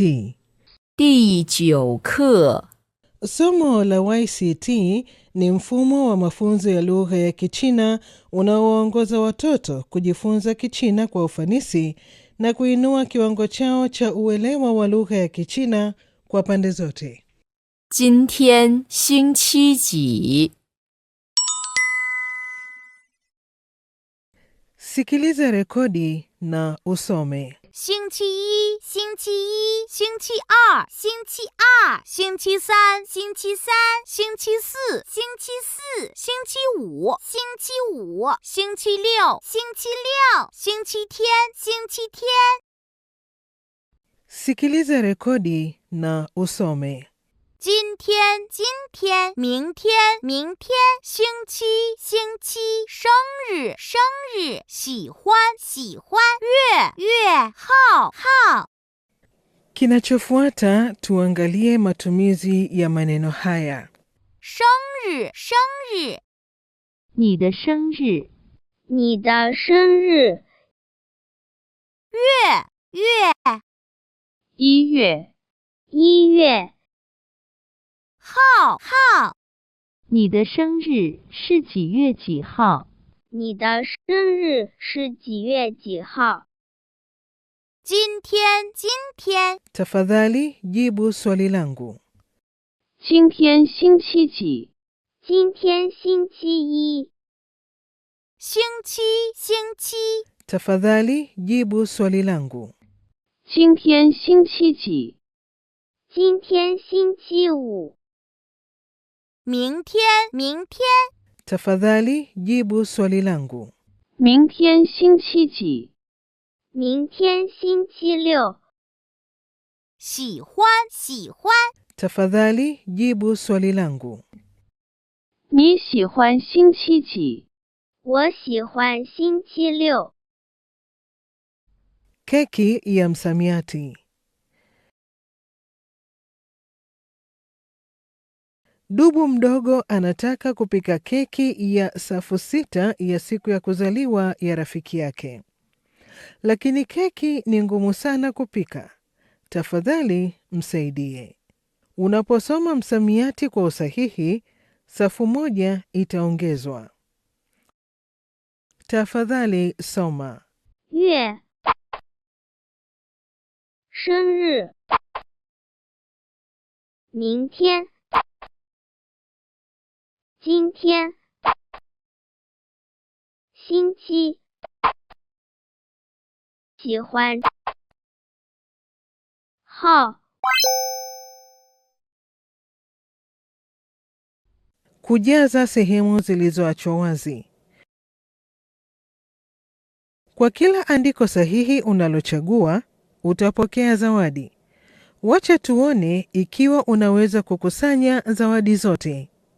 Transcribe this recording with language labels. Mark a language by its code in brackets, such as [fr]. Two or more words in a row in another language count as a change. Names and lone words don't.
[zh] 第9课 [sw] Somo la YCT ni mfumo wa mafunzo ya lugha ya Kichina unaowaongoza watoto kujifunza Kichina kwa ufanisi na kuinua kiwango chao cha uelewa wa lugha ya Kichina kwa pande zote. [zh] 今天星期几 [sw] Sikiliza rekodi na usome. [zh] 星期一，星期一，星期二，星期二，星期三，星期三，星期四，星期四，星期五，星期五，星期六，星期六，星期天，星期天。 [sw] Sikiliza rekodi na usome. [zh] 今天，今天，明天，明天，星期，星期，生日，生日，喜欢，喜欢，月，月，号，号。 [sw] Kinachofuata tuangalie matumizi ya maneno haya. [zh] 生日，生日，你的生日你的生日。 月，月， 1月 1月。 号，号，你的生日是几月几号你的生日是几月几号？今天，今天， [sw] Tafadhali jibu swali langu. [zh] 今天星期几今天星期一。 星期，星期， [sw] Tafadhali jibu swali langu. [zh] 今天星期几今天星期五。 明天，明天， [sw] Tafadhali jibu swali langu. [zh] 明天星期几明天星期六。 喜欢，喜欢， [sw] Tafadhali jibu swali langu. [zh] 你喜欢星期几我喜欢星期六。 [sw] Keki ya msamiati. Dubu mdogo anataka kupika keki ya safu 6 ya siku ya kuzaliwa ya rafiki yake. Lakini keki ni ngumu sana kupika. Tafadhali msaidie. Unaposoma msamiati kwa usahihi, safu 1 itaongezwa. tafadhali soma. [zh] 月生日明天今天星期喜欢号 [sw] Kujaza sehemu zilizoachwa wazi. Kwa kila andiko sahihi unalochagua, utapokea zawadi. Wacha tuone ikiwa unaweza kukusanya zawadi zote.